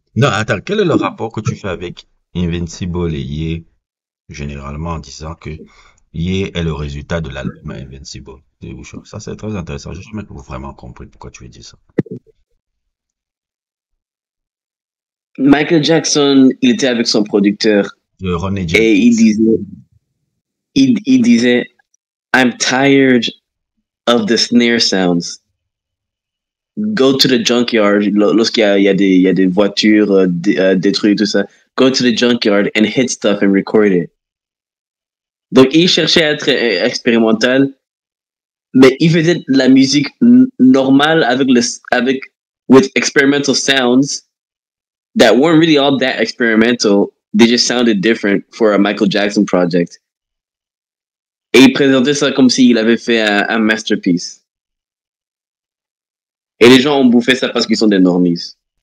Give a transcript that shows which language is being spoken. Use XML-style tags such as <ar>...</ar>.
<fr>Non, attends, quel est le rapport que tu fais avec Invincible et Ye, généralement en disant que Ye est le résultat de l'album Invincible de Usher? Ça, c'est très intéressant. Je n'ai jamais vraiment compris pourquoi tu as dit ça. Michael Jackson, il était avec son producteur. Ronnie James. Et il disait,</fr> <en>I'm tired of the snare sounds. Go to the junkyard,</en> <fr>lorsqu'il y a des voitures détruites, tout ça.</fr> <en>Go to the junkyard and hit stuff and record it.</en> <fr>Donc, il cherchait à être expérimental, mais il faisait de la musique normale</fr> <en>with experimental sounds that weren't really all that experimental. They just sounded different for a Michael Jackson project.</en> <fr>Et il présentait ça comme s'il avait fait un masterpiece. Et les gens ont bouffé ça parce qu'ils sont des normies.</fr>